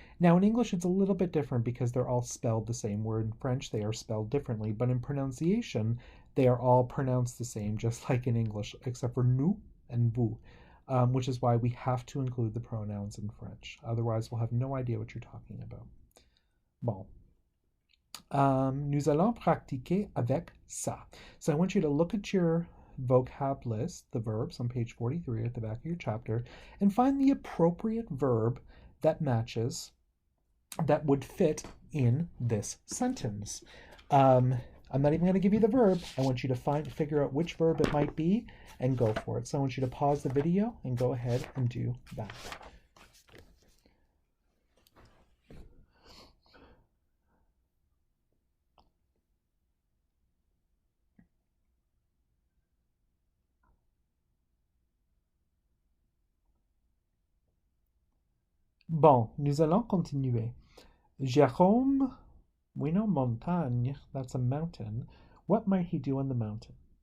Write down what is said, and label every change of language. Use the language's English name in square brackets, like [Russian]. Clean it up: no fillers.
[English] Now in English it's a little bit different because they're all spelled the same, where in French they are spelled differently, but in pronunciation they are all pronounced the same, just like in English, except for nous and vous, which is why we have to include the pronouns in French. Otherwise we'll have no idea what you're talking about. [French] Bon. Nous allons pratiquer avec ça. [English] So I want you to look at your vocab list, the verbs on page 43 at the back of your chapter, and find the appropriate verb that matches, that would fit in this sentence. I'm not even going to give you the verb. I want you to figure out which verb it might be and go for it. So I want you to pause the video and go ahead and do that. [French] Bon, nous allons continuer. [English] Jérôme, we know montagne, that's a mountain. What might he do on the mountain?